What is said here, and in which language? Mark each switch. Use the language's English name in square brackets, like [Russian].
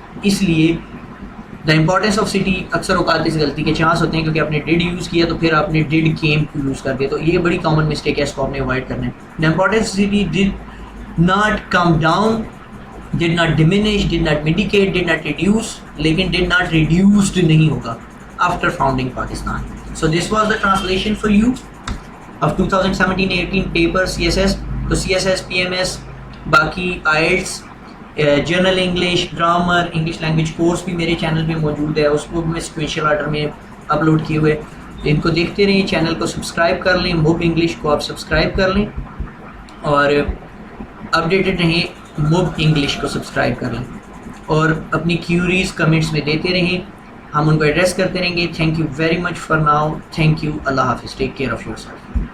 [Urdu] اس لیے [English] the importance of city [Urdu] اکثر اوقات اس غلطی کے چانس ہوتے ہیں کیونکہ آپ نے ڈڈ یوز کیا تو پھر آپ نے ڈڈ کیم کو یوز کر دیا, تو یہ بڑی کامن مسٹیک ہے, اس کو آپ نے اوائڈ کرنا ہے. [English] The importance of city did not come down, did not diminish, did not medicate, did not reduce, لیکن did not reduced نہیں ہوگا after founding Pakistan. So this was the translation for you of 2017-18 paper CSS. [Urdu] تو CSS, PMS, باقی IELTS, general English, grammar, English language course بھی میرے channel پہ موجود ہے, اس کو بھی میں سیکوینشل آرڈر میں اپلوڈ کیے ہوئے. ان کو دیکھتے رہیں, چینل کو سبسکرائب کر لیں, موب انگلش کو آپ سبسکرائب کر لیں اور اپڈیٹڈ رہیں, موب انگلش کو سبسکرائب کر لیں اور اپنی کیوریز کمنٹس میں دیتے رہیں, ہم ان کو ایڈریس کرتے رہیں گے. [English] Thank you very much for now. Thank you. [Urdu] اللہ حافظ. [English] Take care of yourself.